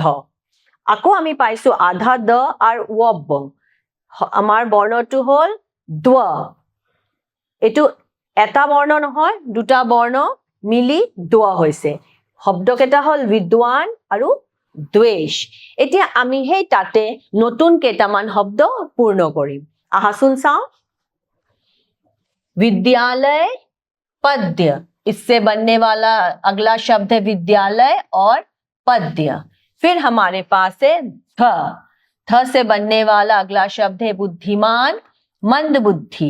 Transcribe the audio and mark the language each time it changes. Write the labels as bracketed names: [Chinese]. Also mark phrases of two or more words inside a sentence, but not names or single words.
[Assamese] আকৌ আমি পাইছো আধা দ আৰু ৱব, আমাৰ বৰ্ণটো হল দ্ব। এইটো এটা বৰ্ণ নহয়, দুটা বৰ্ণ মিলি দ্ব হৈছে। শব্দকেইটা হল বিদ্বান আৰু দ্বেষ। এতিয়া আমি সেই তাতে নতুন কেইটামান শব্দ পূৰ্ণ কৰিম। আহাচোন চাওঁ। [Hindi] विद्यालय पद्य, इससे बनने वाला अगला शब्द है विद्यालय और पद्य। फिर हमारे पास है थ, थ से बनने वाला अगला शब्द है बुद्धिमान मंद बुद्धि।